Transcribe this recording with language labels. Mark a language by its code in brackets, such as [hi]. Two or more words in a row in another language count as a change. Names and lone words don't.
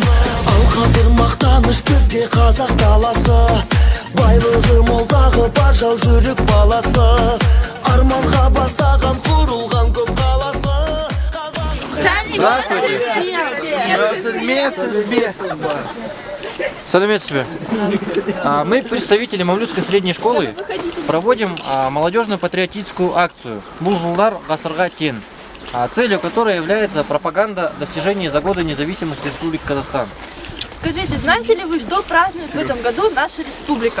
[kk] Ал қазір мақтаныш бізге қазақ даласы, байлығы молдағы бар жау жүрек баласы. Арманға бастаған құрылған көп қаласы. Саламет. [ru] Мы, представители Мамлютской средней школы, проводим молодежную патриотическую акцию «Булжулдар Гасырга Тен», целью которой является пропаганда достижений за годы независимости Республики Казахстан. Скажите, знаете ли вы, что празднует в этом году наша республика?